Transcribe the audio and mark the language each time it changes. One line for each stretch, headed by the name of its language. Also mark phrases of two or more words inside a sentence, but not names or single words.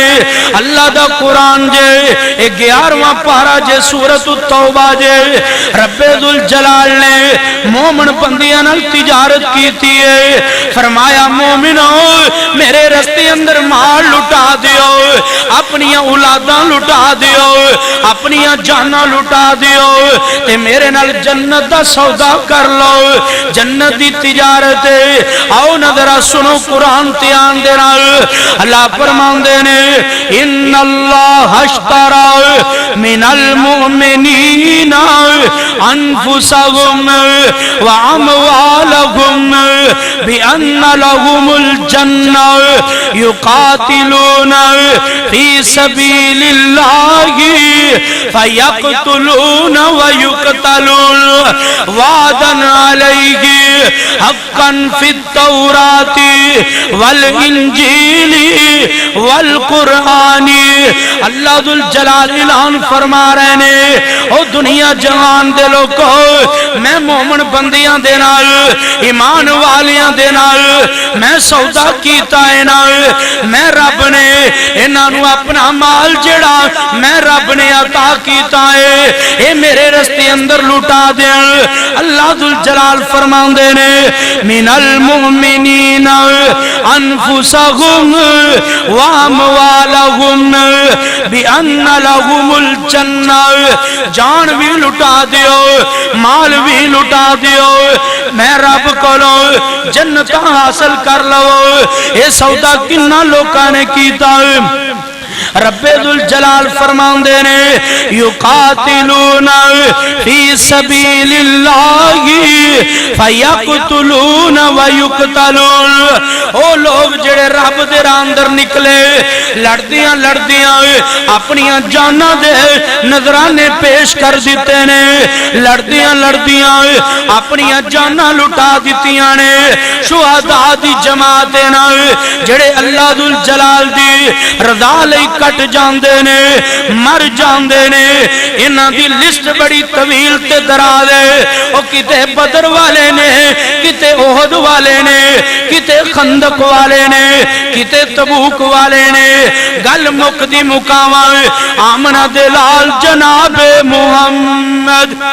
Punjabi: اللہ دا قرآن جے 11واں پارا جے سورۃ التوبہ جے، رب ذوالجلال نے مومن بندیاں نال تجارت کیتی ہے، فرمایا مومنو میرے رستے اندر مال لٹا دیو، اپنی اولاداں لٹا دیو، اپنی جاناں لٹا دیو، تے میرے نال جنت دا سودا کر لو، جنت دی تجارت۔ آؤ نظرہ سنو قرآن تیان دے نال، اللہ فرمان دے نے،
Arabic: ان اللہ اشترى من المؤمنین انفسهم واموالهم بان لهم الجنہ یقاتلون فی سبیل اللہ فیقتلون ویقتلون وعدا علیہ حقا فی التوراۃ والانجیل والقرآن۔
Punjabi: اللہ ذوالجلال اعلان فرما رہے نے، او دنیا جہان دے لوگوں، میں مومن بندیاں دے نال، ایمان والیاں دے نال میں سودا کیتا ہے نال، میں رب نے انہاں نو اپنا مال جڑا میں رب نے عطا کیتا ہے، اے میرے رستے اندر لٹا دین۔ اللہ ذوالجلال فرمان دے نے،
Arabic: من المؤمنین انفسهم واموالهم بان لهم الجنہ،
Punjabi: جان بھی لٹا دیو مال بھی لٹا دیو، میں رب کولو جنت حاصل کر لو۔ اے سودا کنا لوکاں نے کیتا، رب ذوالجلال فرماندے نے
Arabic: یقاتلون فی سبیل اللہ فیقتلون ویقتلون،
Punjabi: او لوگ جڑے رب دے راہ اندر نکلے لڑدیاں لڑدیاں اپنی جاناں دے نذرانے پیش کر دیتے نے، لڑدیاں لڑدیاں اپنی جاناں لٹا دیتیاں نے، شہداء دی جماعت نال جڑے اللہ ذوالجلال دی رضا لئی کٹ جاندے نے مر جاندے نے، انہاں دی لسٹ بڑی طویل تے دراز ہے، او کتے بدر والے نے، کتے احد والے نے، کتے خندق والے نے، کتے تبوک والے نے، گل مکدی مکاواں آمنہ دلال جناب محمد